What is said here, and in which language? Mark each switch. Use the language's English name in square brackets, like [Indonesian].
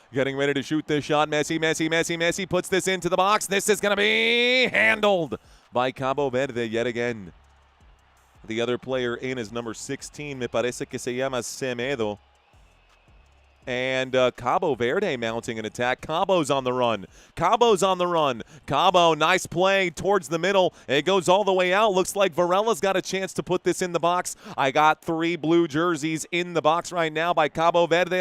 [English] Getting ready to shoot this shot. Messi, Messi, Messi, Messi puts this into the box. This is going to be handled by Cabo Verde yet again. The other player in is number 16. [Spanish] Me parece que se llama Semedo. [English] And Cabo Verde mounting an attack. Cabo's on the run. Cabo's on the run. Cabo, nice play towards the middle. It goes all the way out. Looks like Varela's got a chance to put this in the box. I got 3 blue jerseys in the box right now by Cabo Verde.